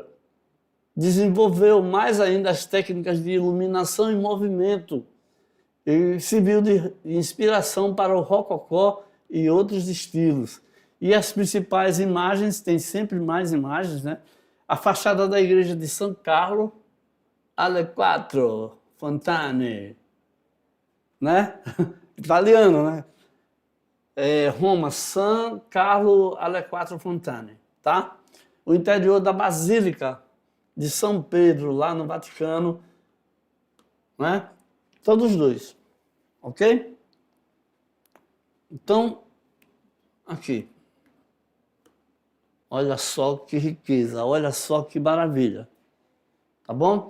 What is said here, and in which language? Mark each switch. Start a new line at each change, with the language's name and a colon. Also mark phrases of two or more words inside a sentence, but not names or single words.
Portuguese: Desenvolveu mais ainda as técnicas de iluminação e movimento e serviu de inspiração para o rococó e outros estilos. E as principais imagens, tem sempre mais imagens, né? A fachada da igreja de São Carlo, alle quattro fontane, né? Italiano, né? Roma, San Carlo alle quattro fontane, tá? O interior da Basílica de São Pedro, lá no Vaticano, né? Todos dois, ok? Então, aqui. Olha só que riqueza, olha só que maravilha, tá bom?